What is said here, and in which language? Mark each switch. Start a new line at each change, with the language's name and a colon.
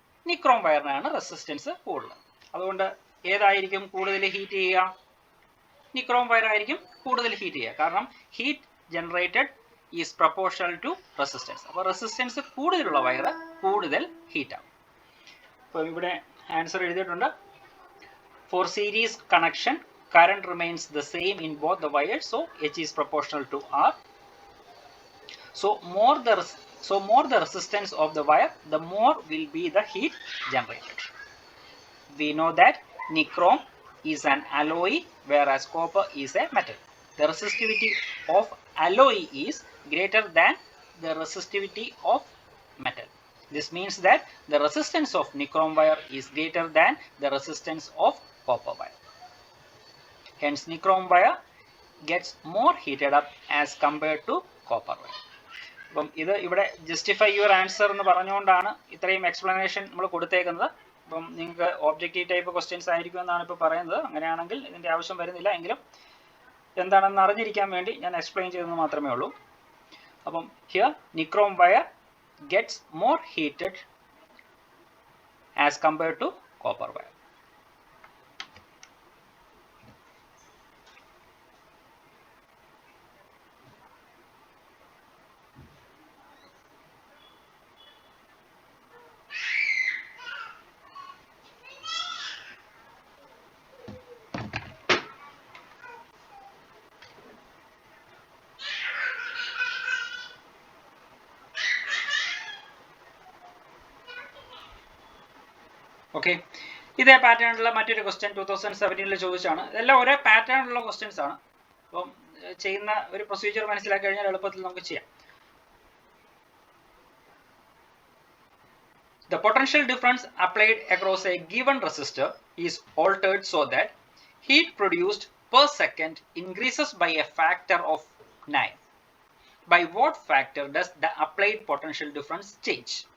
Malayalam: Nichrome വയറിനാണ് resistance കൂടുതൽ. അതുകൊണ്ട് ഏതായിരിക്കും കൂടുതൽ ഹീറ്റ് ചെയ്യുക? നിക്രോം വയർ ആയിരിക്കും കൂടുതൽ ഹീറ്റ് ചെയ്യുക. കാരണം
English: Heat generated is proportional to resistance.
Malayalam: അപ്പോൾ റെസിസ്റ്റൻസ് കൂടുതലുള്ള വയർ കൂടുതൽ ഹീറ്റ് ആവും. അപ്പോൾ ഇവിടെ ആൻസർ എഴുതിയിട്ടുണ്ട്.
English: For series connection current remains the same in both the wires, so H is proportional to R. So more the resistance of the wire, the more will be the heat generated. We know that nichrome is an alloy whereas copper is a metal. The resistivity of alloy is greater than the resistivity of metal. This means that the resistance of nichrome wire is greater than the resistance of copper wire. Hence nichrome wire gets more heated up as compared to copper wire.
Malayalam: അപ്പം ഇത് ഇവിടെ
English: justify your answer
Malayalam: എന്ന് പറഞ്ഞുകൊണ്ടാണ് ഇത്രയും explanation നമ്മൾ കൊടുത്തേക്കുന്നത്. അപ്പം നിങ്ങൾക്ക് ഒബ്ജക്റ്റീവ് ടൈപ്പ് ക്വസ്റ്റ്യൻസ് ആയിരിക്കും എന്നാണ് ഇപ്പോൾ പറയുന്നത്. അങ്ങനെയാണെങ്കിൽ ഇതിൻ്റെ ആവശ്യം വരുന്നില്ല. എങ്കിലും എന്താണെന്ന് അറിഞ്ഞിരിക്കാൻ വേണ്ടി ഞാൻ എക്സ്പ്ലെയിൻ ചെയ്തെന്ന് മാത്രമേ ഉള്ളൂ.
English: അപ്പം here nichrome wire gets more heated as compared to copper wire.
Malayalam: Okay, ഇതേ പാറ്റേണിലുള്ള മറ്റൊരു ക്വസ്റ്റ്യൻ 2017 ചോദിച്ചാണ്. ഇതെല്ലാം ഒരേ പാറ്റേണിലുള്ള ക്വസ്റ്റ്യൻസ് ആണ്. അപ്പം ചെയ്യുന്ന ഒരു പ്രൊസീജിയർ മനസ്സിലാക്കി കഴിഞ്ഞാൽ എളുപ്പത്തിൽ നമുക്ക് ചെയ്യാം.
English: The potential difference applied across a given resistor is altered so that heat produced per second increases by a factor of 9. By what factor does the applied potential difference change?